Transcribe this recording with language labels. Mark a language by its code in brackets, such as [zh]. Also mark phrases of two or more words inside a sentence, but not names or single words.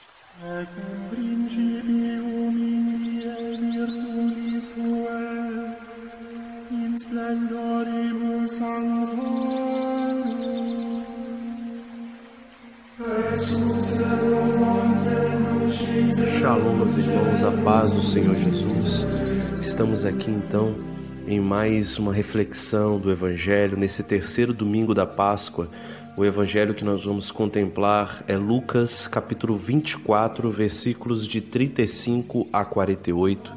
[la] Et in principium in die virtutis tuae, in splendoribus sanctorum, et sub cielo montem lucide. [pt] Shalom, meus irmãos, a paz do Senhor Jesus. Estamos aqui então em mais uma reflexão do Evangelho, nesse terceiro domingo da Páscoa. O Evangelho que nós vamos contemplar é Lucas, capítulo 24, versículos de 35 a 48.